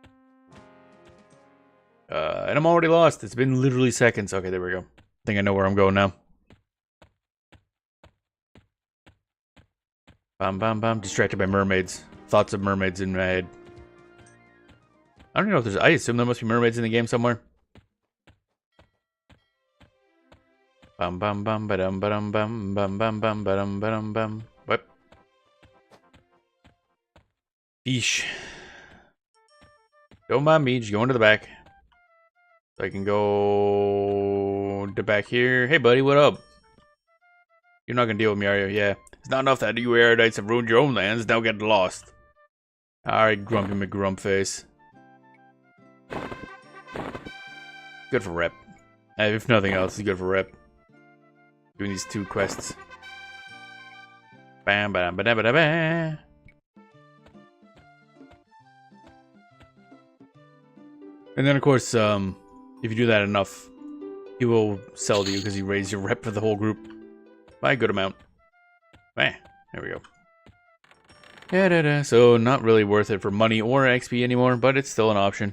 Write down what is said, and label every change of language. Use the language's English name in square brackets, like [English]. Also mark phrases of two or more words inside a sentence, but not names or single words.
[English] And I'm already lost. It's been literally seconds. Okay, there we go. I think I know where I'm going now. Bam, bam, bam. Distracted by mermaids. Thoughts of mermaids in my head. I don't know if there's... I assume there must be mermaids in the game somewhere. Bum bum bum ba-dum ba-dum bum bum bum bum ba-dum ba-dum bum. What? Eesh. Don't mind me, just going to the back. So I can go to back here. Hey buddy, what up? You're not gonna deal with me, are you? Yeah. It's not enough that you erudites have ruined your own lands, now get lost. Alright, Grumpy McGrumpface. Good for rep. If nothing else, it's good for rep. Doing these 2 quests. Bam bam ba da ba da ba. And then of course, if you do that enough, he will sell to you because he raised your rep for the whole group by a good amount. Bam. There we go. So not really worth it for money or XP anymore, but it's still an option.